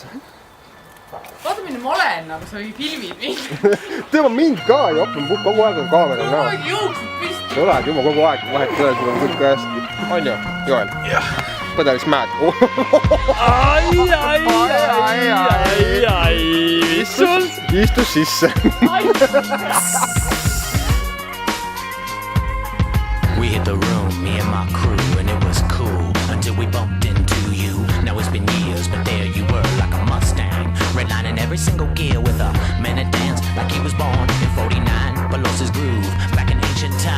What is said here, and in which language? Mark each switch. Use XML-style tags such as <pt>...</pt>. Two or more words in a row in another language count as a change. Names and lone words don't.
<et>Vaata minna ma olen, aga sa filmid mind. Tema mind ka ju, kogu aeg on kaameral näha. Kogu aeg jooksud püsti. Sa oled juba kogu aeg, vahet ei ole, sul on kõik hästi. On ju, Joel? Jah. Põdelis mäed. Ai, mis sul? Istus sisse.</et> <en>We hit the room, me and my crew, and it was cool until we bumped into you. Now it's been years, but there you were like a Mustang, redlining every single gear with a minute dance like he was born in 49, but lost his groove back in ancient times.</en>